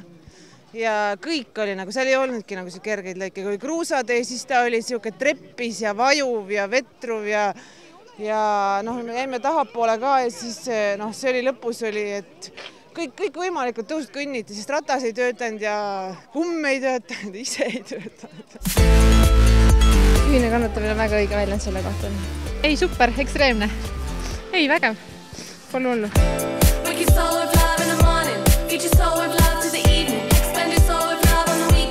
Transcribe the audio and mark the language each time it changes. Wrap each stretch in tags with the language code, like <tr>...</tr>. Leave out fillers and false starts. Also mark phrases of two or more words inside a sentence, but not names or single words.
<et>Ja kõik oli seal ei olnudki kergeid lõike, kui kruusatee, siis ta oli siuke treppis ja vajuv ja vetruv ja me jäime tahapoole ka ja siis see oli lõpus oli, et kõik võimalikud tõusud kõnniti, sest ratas ei töötanud ja kumm ei töötanud, ise ei töötanud. Ühine kannatamine on väga õige väljend selle kohta. Ei, super, ekstreemne. Ei, vägev. Pole hullu.</et> <en>Make your soul of love in the morning. Get your soul of love to the evening. Expand your soul of love on the</en>